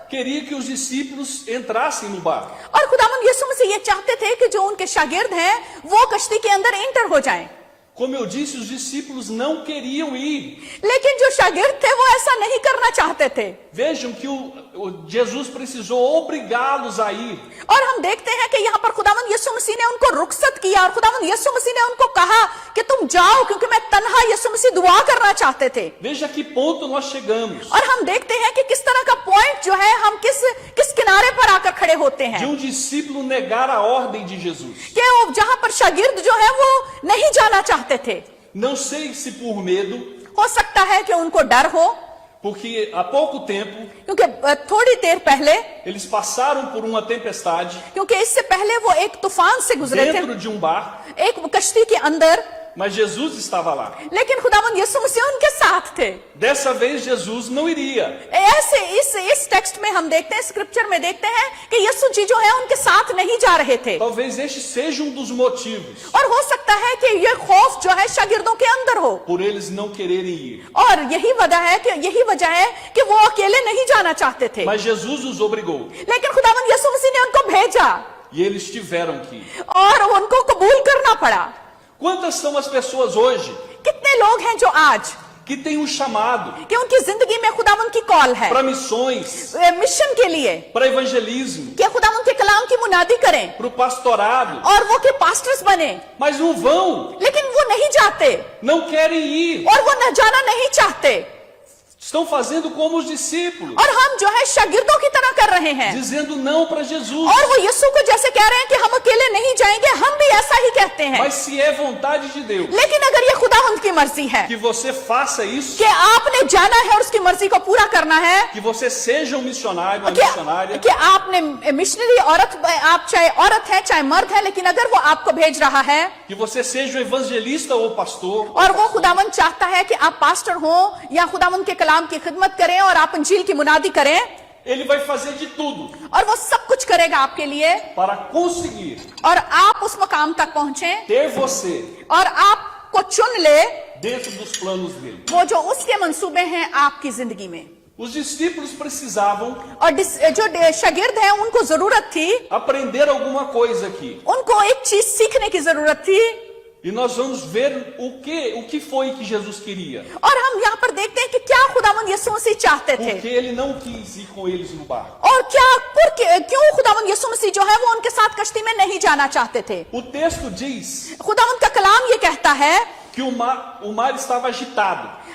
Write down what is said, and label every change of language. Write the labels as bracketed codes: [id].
[pt] queria que os discípulos entrassem no barco. [hi] और खुदावंद यीशु मसीह ये चाहते थे कि जो उनके शागिर्द हैं वो कश्ती के अंदर एंटर हो जाएं। [pt] Como eu disse, os discípulos não queriam ir. [hi] लेकिन जो शागिर्द थे वो ऐसा नहीं करना चाहते थे। [pt] Vejam que Jesus precisou obrigá-los a ir. [hi] और हम देखते हैं कि यहाँ पर खुदावंद यीशु मसीह ने उनको रुखसत किया और खुदावंद यीशु मसीह ने उनको कहा कि तुम जाओ, क्योंकि मैं तन्हा यीशु मसीह दुआ करना चाहते थे। [pt] Veja que ponto nós chegamos. [hi] और हम देखते हैं कि किस तरह का पॉइंट जो है हम किस किनारे पर आकर खड़े होते [pt] De [hi] हैं [pt] discípulo negar a ordem de Jesus. [hi] कि वो जहाँ पर शागिर्द जो है वो नहीं जाना चाहते थे। [pt] Não sei se por medo, [hi] हो सकता है कि उनको डर हो, [pt] porque há pouco tempo [hi] क्योंकि थोड़ी देर पहले, [pt] eles passaram por uma tempestade [hi] क्योंकि इससे पहले वो एक तूफान से गुजरे थे, [pt] dentro de um barco, [hi] एक कश्ती के अंदर, [pt] mas Jesus estava lá. [hi] लेकिन खुदावंद यीशु मसीह उनके साथ थे। [pt] Dessa vez Jesus não iria. [hi] ऐसे इस टेक्स्ट में हम देखते हैं, स्क्रिप्चर में देखते हैं कि यीशु जी जो है उनके साथ नहीं जा रहे थे। [pt] Talvez este seja dos motivos [hi] और हो सकता है कि ये खौफ जो है शागिर्दों के अंदर हो, [pt] por eles não quererem ir. [hi] और यही वजह है कि वो अकेले नहीं जाना चाहते थे। [pt] Mas Jesus os obrigou [hi] लेकिन खुदावंद यीशु मसीह ने उनको भेजा [pt] e eles tiveram que ir. [hi] और उनको कबूल करना पड़ा। [pt] Quantas são as pessoas hoje [hi] कितने लोग हैं जो आज [pt] que têm um chamado [hi] कि उनकी जिंदगी में खुदावंद की कॉल है [pt] para missões, [hi] मिशन के लिए [pt] para evangelismo, [hi] कि खुदावंद के कलाम की मुनादी करें [pt] para o pastorado, [hi] और वो के पास्टर्स बने, [pt] mas não vão, [hi] लेकिन वो नहीं जाते [pt] não querem ir. [hi] और वो न जाना नहीं चाहते। [pt] Estão fazendo como os discípulos, [hi] और हम जो है शागिर्दों की तरह कर रहे हैं [pt] dizendo não para Jesus. [hi] और वो यीशु को जैसे कह रहे हैं कि हम अकेले नहीं जाएंगे, हम भी ऐसा ही कहते हैं। [pt] Mas se é vontade de Deus [hi] लेकिन अगर ये खुदावंद की मर्जी है [pt] que você faça isso, [hi] कि आपने जाना है और उसकी मर्जी को पूरा करना है, [pt] que você seja um missionário, uma missionária, [hi] कि आपने मिशनरी औरत, आप चाहे औरत है चाहे मर्द है, लेकिन अगर वो आपको भेज रहा है [pt] que você seja um evangelista ou pastor, [hi] और वो खुदावंद चाहता है कि आप पास्टर हो या खुदावंद के कलाम की खिदमत करें और आप अंजील की मुनादी करें, [pt] ele vai fazer de tudo [hi] और वो सब कुछ करेगा आपके लिए [pt] para conseguir [hi] और आप उस मकाम तक पहुंचे [pt] ter você [hi] और आपको चुन ले [pt] dentro dos planos dele. [hi] वो जो उसके मंसूबे हैं आपकी जिंदगी में। [pt] Os discípulos precisavam [hi] और जो शागिर्द हैं उनको जरूरत थी, [pt] aprender alguma coisa aqui. [hi] उनको एक चीज सीखने की जरूरत थी [pt] E nós vamos ver o que foi que Jesus queria. [hi] और हम यहाँ पर देखते हैं कि क्या खुदावंद यीशु मसीह चाहते थे [pt] Porque ele não quis ir com eles no barco. [hi] और क्यों खुदावंद यीशु मसीह जो है वो उनके साथ कश्ती में नहीं जाना चाहते थे। [pt] O texto diz [hi] खुदावंद का कलाम ये कहता है [pt] que o mar estava agitado.